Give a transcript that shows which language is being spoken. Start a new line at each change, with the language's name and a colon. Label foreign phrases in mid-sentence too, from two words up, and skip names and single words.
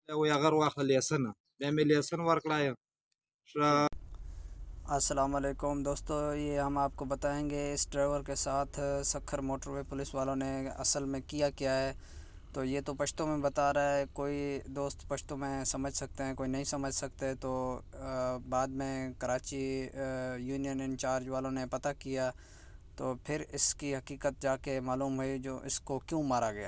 Pashto: وی اگر واخله لیسنه بیا مې لیسن ورکړای.
Arabic: السلام علیکم
Urdu: دوستو، یہ ہم آپ کو بتائیں گے اس ڈرائیور کے ساتھ سکھر موٹر وے پولیس والوں نے اصل میں کیا ہے. تو یہ تو پشتو میں بتا رہا ہے، کوئی دوست پشتو میں سمجھ سکتے ہیں، کوئی نہیں سمجھ سکتے. تو بعد میں کراچی یونین انچارج والوں نے پتہ کیا تو پھر اس کی حقیقت جا کے معلوم ہوئی جو اس کو کیوں مارا گیا.